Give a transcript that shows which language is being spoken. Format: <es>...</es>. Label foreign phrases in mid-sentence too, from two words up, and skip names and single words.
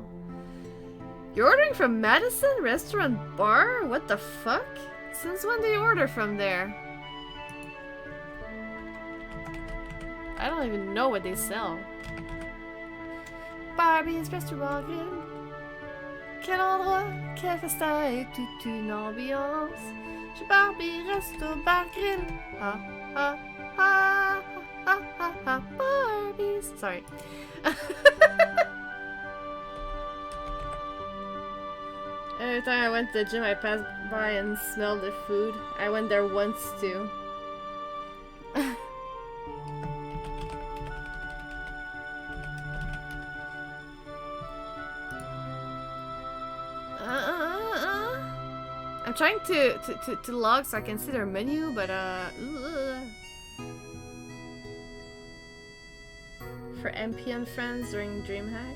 <en>You're ordering from Madison Restaurant Bar? What the fuck? Since when do you order from there? I don't even know what they sell. Barbie's Restaurant Grill.</en> <fr>Quel endroit, quel festin et toute une ambiance. Chez Barbie Resto Bar Grill. Ha ha ha ha ha ha Barbies.</fr> <en>Sorry. Every time I went to the gym, I passed by and smelled the food. I went there once too. I'm trying to log so I can see their menu, but for MPN friends during DreamHack.</en>